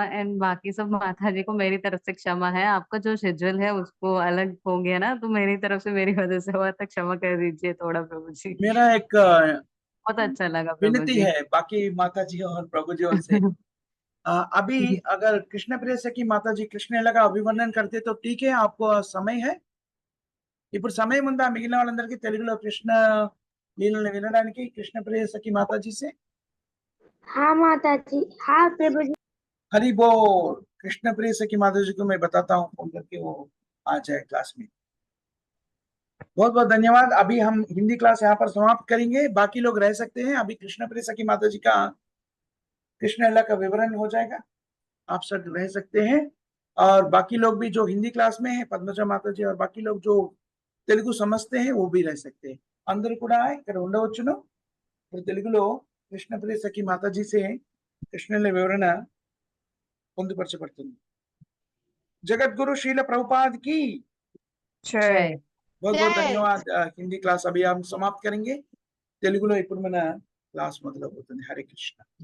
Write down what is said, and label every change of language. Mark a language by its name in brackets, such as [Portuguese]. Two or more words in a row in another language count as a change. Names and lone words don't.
[Hindi] एंड बाकी सब माता जी को मेरी तरफ से क्षमा है, आपका जो शेड्यूल है उसको अलग हो गया ना, तो मेरी तरफ से मेरी वजह से हुआ था, क्षमा कर दीजिए थोड़ा प्रभु जी। मेरा एक बहुत अच्छा लगा प्रभु विनती जी। है बाकी माता जी और प्रभु जी और से। अभी अगर कृष्ण प्रिय सखी माता जी కృష్ణేల का अभिवर्णन करते तो ठीक है, आपको समय है? [Telugu] ఇప్పుడు సమయం ఉందా మిగిలిన వాళ్ళందరికీ తెలుగులో కృష్ణ లీలలు వినడానికి కృష్ణ ప్రియ సఖి మాతాజీ से? [Hindi] हाँ माता जी, हाँ प्रभु जी। हरि बोल। कृष्ण प्रिय सखी माता जी को मैं बताता हूँ फोन करके, वो आ जाए क्लास में। बहुत बहुत धन्यवाद। अभी हम हिंदी क्लास यहाँ पर समाप्त करेंगे, बाकी लोग रह सकते हैं। अभी कृष्ण प्रिय सखी माता जी का कृष्ण लीला का विवरण हो जाएगा, आप सब रह सकते हैं। और बाकी लोग भी जो हिंदी क्लास में है, पद्मजा माता जी और बाकी लोग जो తెలుగు समझते हैं वो भी रह सकते हैं। [Telugu] అందరూ కూడా ఇక్కడ ఉండవచ్చును। ఇప్పుడు తెలుగులో కృష్ణప్రియ సఖి మాతాజీ से కృష్ణలీల వివరణ పొందుపరచబడుతుంది। [Hindi] जगतगुरु శ్రీల ప్రభుపాद की जय। बहुत बहुत धन्यवाद। हिंदी क्लास अभी हम समाप्त करेंगे, [Telugu] తెలుగులో ఇప్పుడు మన క్లాస్ మొదలవుతుంది। హరే కృష్ణ।